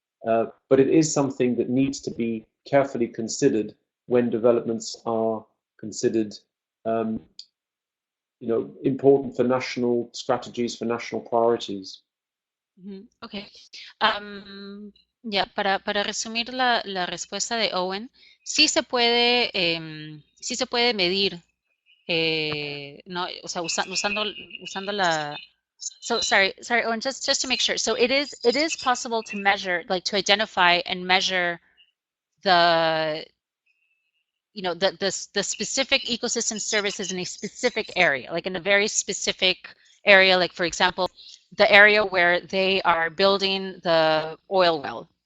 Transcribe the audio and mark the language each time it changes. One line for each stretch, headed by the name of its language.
English: But it is something that needs to be carefully considered when developments are considered important for national strategies, for national priorities. Ok.
Spanish: Ya, para resumir la respuesta de Owen, sí se puede medir, no, o sea, usando la.
English: So sorry, Owen, just to make sure. So it is possible to measure, like to identify and measure the the specific ecosystem services in a specific area, like in a very specific area, like for example, the area where they are building the oil well.